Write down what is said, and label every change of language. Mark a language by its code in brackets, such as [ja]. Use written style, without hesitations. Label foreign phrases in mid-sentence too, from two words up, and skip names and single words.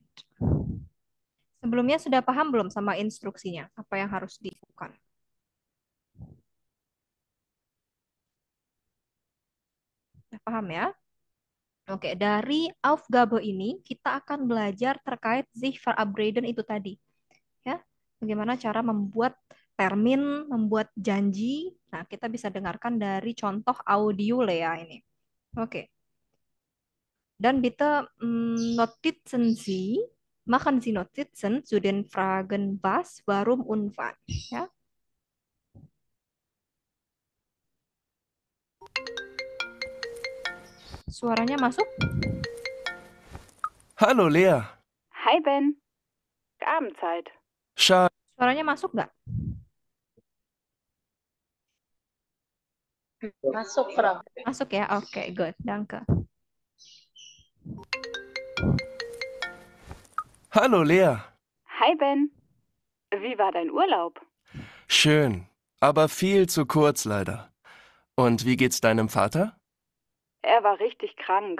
[id] Sebelumnya sudah paham belum sama instruksinya? Apa yang harus dilakukan? Sudah paham ya? Oke, dari Aufgabe ini kita akan belajar terkait [de] sich verabreden [id] itu tadi. Ya, bagaimana cara membuat termin, membuat janji. Nah, kita bisa dengarkan dari contoh audio Lea ini. Oke. [de] Dan bitte notizen Sie, machen Sie Notizen zu den Fragen was, warum und wann. [id] Ya. Suaranya masuk? [de] Hallo Lea. Hi Ben, Abendzeit. Schade. [id] Suaranya masuk nggak? Masuk, Frau. Masuk ya? Oke, good. [de] Danke. Hallo Lea. Hi Ben, wie war dein Urlaub? Schön. aber viel zu kurz leider. Und wie geht's deinem Vater? Er war richtig krank.